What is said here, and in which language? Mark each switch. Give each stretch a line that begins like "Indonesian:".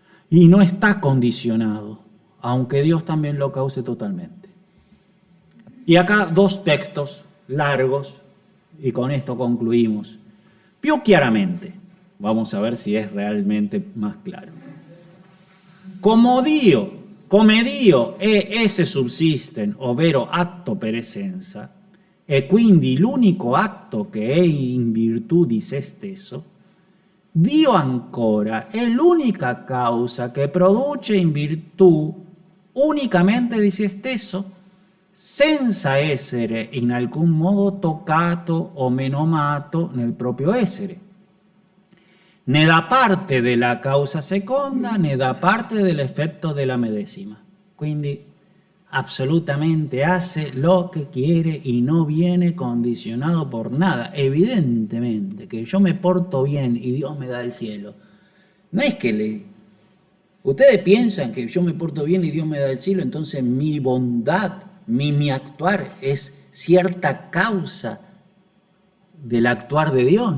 Spanish: Y no está condicionado, aunque Dios también lo cause totalmente. Y acá dos textos largos, y con esto concluimos.
Italian: Più chiaramente,
Spanish: vamos a ver si es realmente más claro.
Italian: Come Dio e esse subsisten, ovvero atto per essenza, e quindi l'unico atto che è in virtù di se stesso, Dio ancora è l'unica causa che produce in virtù unicamente di se stesso, senza essere in alcun modo toccato o menomato nel proprio essere, né da parte della causa seconda né da parte dell'effetto della medesima. Quindi
Spanish: absolutamente hace lo que quiere y no viene condicionado por nada. Evidentemente que yo me porto bien y Dios me da el cielo. No es que ustedes piensan que yo me porto bien y Dios me da el cielo, entonces mi bondad, mi actuar es cierta causa del actuar de Dios.